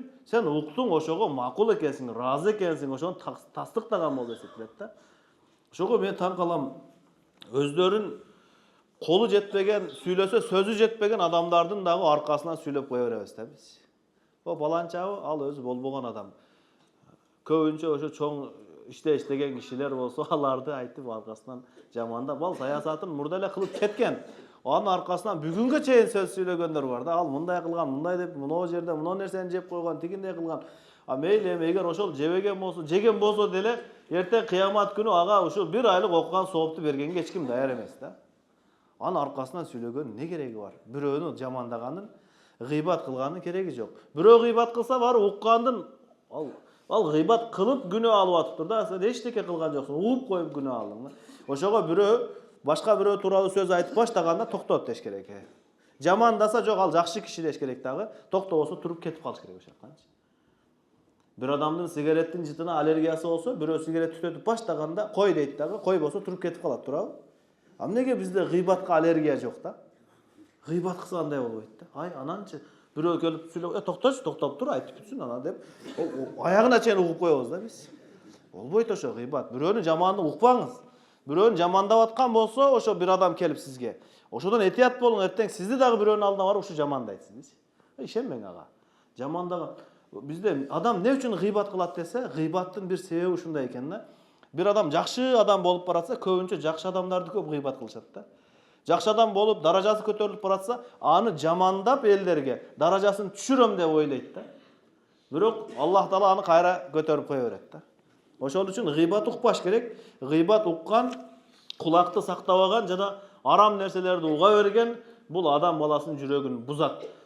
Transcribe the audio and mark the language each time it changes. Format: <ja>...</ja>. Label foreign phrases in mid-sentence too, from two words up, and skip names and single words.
<ky>Сен уктуң, ошого макул экенсиң, ыраазы экенсиң, ошону тастыктаган болуп эсептелет да. Ошого мен таң калам. Өздөрүн колу жетпеген, сүйлөсө сөзү жетпеген адамдардын дагы аркасынан сүйлөп кое беребиз да биз. О баланчабы, ал өзү болбогон адам. Көбүнчө ошо чоң иштеген кишилер болсо аларды айтып аркасынан жамандап ал саясатын мурда эле кылып кеткен. Анын аркасынан бүгүнгө чейин сөз сүйлөгөндөр бар да. Ал мындай кылган, мындай деп, мына жерде мына нерсени жеп койгон, тигиндей кылган. А мейли эми эгер ошол жебеген болсо, жеген болсо деле эртең кыямат күнү ага ушул 1 айлык окуган соопту бергенге эч ким даяр эмес да. Анын аркасынан сүйлөгөн не кереги бар? Бирөөнү жамандаганын, гыйбат кылганын кереги жок. Бирөө гыйбат кылса бары уккандын ал гыйбат кылып күнөө алып атыптыр да. Сен эчтеке кылган жоксуң, угуп коюп күнөө алдың. Ошого бирөө башка бирөө тууралуу сөз айтып баштаганда токтот деш керек. Жамандаса жок, ал жакшы киши деш керек дагы. Токтобосо туруп кетип калыш керек ошаканчы. Bir adamдын сигареттин жытына аллергиясы болсо, бирөө сигарет түтөтүп баштаганда кой дейт дагы, кой болсо туруп кетип калат, туурабы? А эмнеге бизде гыйбатка аллергия жок да? Гыйбат кылса андай болбойт да. Ай, ананчы бирөө келип сүйлөп, токточу, токтоп тур, айтып бүтсүн ана деп, аягына чейин угуп коебуз да биз. Болбойт ошо гыйбат. Бирөөнүн жаманын укпаңыз. Бирөөнү жамандап аткан болсо, ошо бир адам келип сизге. Ошодон этият болуң, эртең сизди дагы бирөөнүн алдына барып ушу жамандайт сиз. Ишенбең ага. Жамандаган Бизде адам не үчүн гыйбат кылат десе, гыйбаттын бир себеби ушундай экен да. Bir adam жакшы адам болуп баратса, көбүнчө жакшы адамдарды көп гыйбат кылышат да. Жакшы адам болуп, даражасы көтөрүлүп баратса, аны жамандап элдерге даражасын түшүрөм деп ойлойт да. Бирок Аллах Таала аны кайра көтөрүп кое берет да. Ошол үчүн гыйбат укпаш керек. Гыйбат уккан, кулакты сактабаган жана арам нерселерди уга берген бул адам баласынын жүрөгүн бузат.</ky>